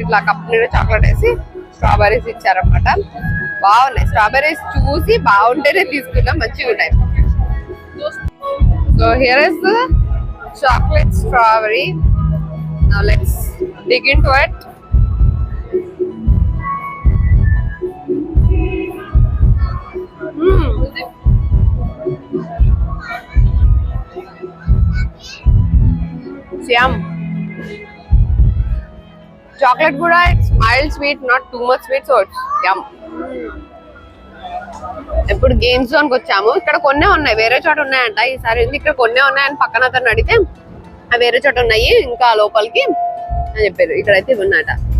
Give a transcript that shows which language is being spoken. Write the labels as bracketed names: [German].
[Telugu] ఇట్లా కప్ నిండా చాక్లెట్ వేసి స్ట్రాబెరీస్ ఇచ్చారన్నమాట. బాగున్నాయి. స్ట్రాబెరీస్ చూసి బాగుంటేనే తీసుకున్నాం, మంచిగా ఉన్నాయి. [English] So here is the chocolate strawberry. Now let's dig into it. Yum. Chocolate kuda, it's mild sweet, not too much sweet, so it's yum. [Telugu] ఇప్పుడు గేమ్స్ జోన్ కి వచ్చాము. ఇక్కడ కొన్నే ఉన్నాయి, వేరే చోట ఉన్నాయంట. ఈసారి ఇక్కడ కొన్నే ఉన్నాయని పక్కన అతను అడిగితే అవి వేరే చోట ఉన్నాయి ఇంకా లోపలికి అని చెప్పారు. ఇక్కడైతే ఉన్నాయట.